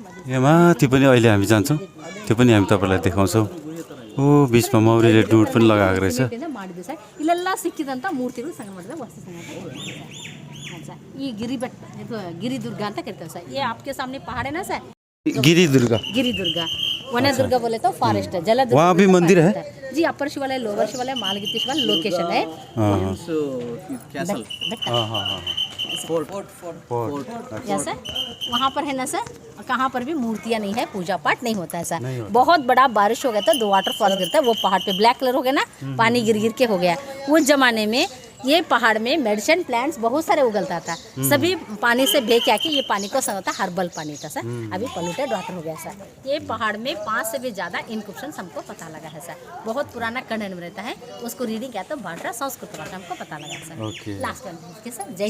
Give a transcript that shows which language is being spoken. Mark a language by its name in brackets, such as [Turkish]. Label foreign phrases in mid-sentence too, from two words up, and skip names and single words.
[Nepali] यहाँ माथि पनि अहिले हामी जान्छौँ त्यो पनि हामी तपाईँलाई देखाउँछौँ ओ बिचमा मौरीले डुड पनि लगाएको रहेछ [Kannada] ಮಾಡಿದ್ವಿ ಸರ್ ಇಲ್ಲೆಲ್ಲ ಸಿಕ್ಕಿದಂಥ ಮೂರ್ತಿಗಳು ಸಂಗ್ರಹ ಮಾಡಿದ ವಸ್ತು ಸಂಗ್ರಹ ಸರ್ ಈ ಗಿರಿಬೆಟ್ಟ ಇದು ಗಿರಿದುರ್ಗ ಅಂತ ಕರಿತೇವೆ ಸರ್ [Hindi] ये आपके सामने पहाड़ है ना सर गिरी दुर्गा गिरी दुर्गा वन्य दुर्गा बोले तो फॉरेस्ट है जल वहाँ भी मंदिर है जी अपर शिवालय लोअर शिवालय मालगीति शिवालय लोकेशन है कैसल हाँ हाँ हाँ फोर्ट या सर वहाँ पर है ना सर कहाँ पर भी मूर्तियाँ नहीं है पूजा पाठ नहीं होता है सर बहुत बड़ा बारिश हो गया था 2 वाटरफॉल गिरता है वो पहाड़ पे [English] black colour [Hindi] हो गया ना पानी गिर गिर के हो गया उस जमाने में ये पहाड़ में [English] medicine plants [Hindi] बहुत सारे उगलता था सभी पानी से बह के आके ये पानी को होता हर्बल पानी था सर अभी [English] polluted water [Hindi] हो गया सर ये पहाड़ में 5 से भी ज़्यादा इनक्रिप्शन हमको पता लगा है सर बहुत पुराना खंडन में रहता है उसको रीडिंग किया तो भाषा संस्कृत भाषा हमको पता लगा सर [English] last one [Hindi] के सर जय